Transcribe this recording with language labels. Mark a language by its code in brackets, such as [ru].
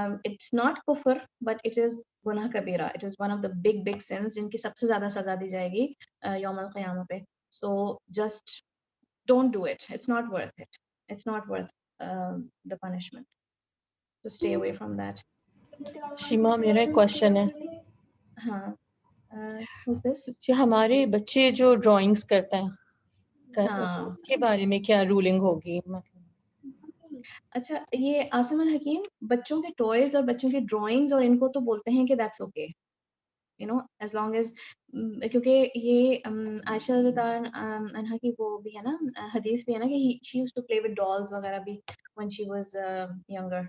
[en] It's not kufr but it is [ur] گناہ کبیرہ. [en] It is one of the big sins [ur] جن کی سب سے زیادہ سزا دی جائے گی یوم القیامہ پہ. [en] So just don't do it. It's not worth it. It's not worth the punishment. So stay away from that. [ur] شیما, میرا ایک کوشچن ہے. ہاں, [en] who's this? [ur] جو ہمارے بچے جو ڈرائنگس کرتے ہیں, ہاں, اس کے بارے میں کیا رولنگ ہوگی؟ اچھا, یہ عاصم الحکیم بچوں کے ٹوائز اور بچوں کی ڈرائنگز اور ان کو تو بولتے ہیں کہ [en] that's okay, [ur] as long as کیونکہ یہ عائشہ رضی اللہ عنہا کی وہ بھی ہے نا, حدیث بھی ہے نا کہ [en] she used to play with dolls [ur] وغیرہ بھی [en] when she was younger.